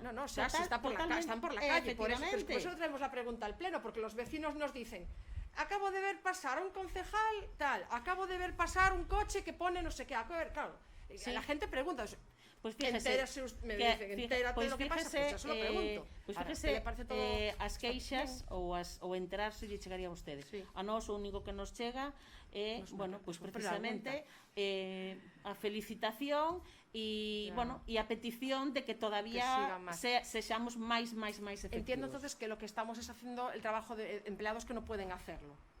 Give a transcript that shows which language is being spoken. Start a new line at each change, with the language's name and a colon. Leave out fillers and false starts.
Spanish: Están por la calle, por eso traemos la pregunta al pleno, porque los vecinos nos dicen: acabo de ver pasar a un concejal tal, acabo de ver pasar un coche que pone no sé qué, claro, la gente pregunta.
Galician: Pois fíjese,
Spanish: entérate de lo que pasa, pois eso lo pregunto.
Galician: Pois fíjese, as queixas ou enterarse lle chegaría a vostedes. A nós o único que nos chega é, bueno, pois precisamente a felicitación e, bueno, e a petición de que todavía sexamos máis efectivos.
Spanish: Entiendo entonces que lo que estamos es haciendo el trabajo de empleados que no pueden hacerlo.